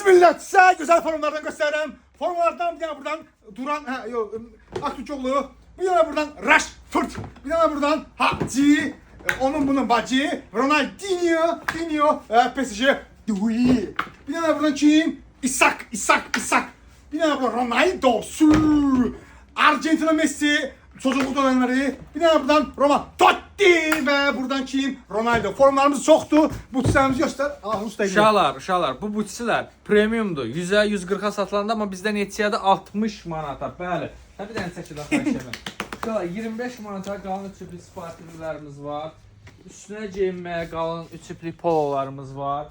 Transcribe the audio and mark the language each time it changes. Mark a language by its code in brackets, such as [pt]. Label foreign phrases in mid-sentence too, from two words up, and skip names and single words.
[tr] millet, size güzel formlardan göstereyim. Formlardan bir tane buradan Duran, Aktürkoğlu, bir tane buradan Rashford, bir tane buradan Hacı, onun bunun bacı, Ronaldinho, PSG, Dui. Bir tane buradan kim? Isak. Bir tane buradan Ronaldo, Arjantina Messi, çocukluk dönemleri. Bir tane buradan Roma, Totti ve buradan kim? Ronaldo. Formlarımız çoktu. Butislerimizi göster. [az] Uşaqlar, bu butisilər premiumdur. 100-ə, 140-a satılanda, amma bizdə neçəyə 60 manata. Bəli. Bir dənə çəkilə xahişəmə. Uşaqlar, 25 manata qalın üçüplü sportivlərimiz var. Üstünə geyinməyə qalın üçüplü pololarımız var.